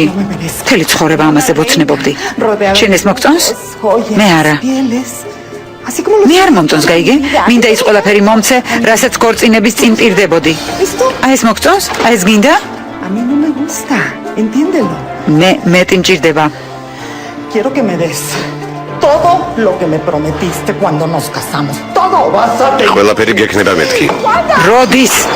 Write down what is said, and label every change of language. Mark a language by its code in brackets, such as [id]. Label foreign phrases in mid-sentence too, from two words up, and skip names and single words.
[ka] მთელი ცხოვრება ამაზე ვოცნებობდი. შენ ეს მოგწონს? მე არა. მე არ მომწონს, გაიგე? მინდა ის ყველაფერი მომცე, რასაც ქორწინების წინ პირდებოდი. აი ეს მოგწონს? აი ეს გინდა? მე მეტი მჭირდება. [es] Todo lo que me prometiste cuando nos casamos. Todo vas a tener. [ka] ყველაფერი გექნება მეთქი. როდის?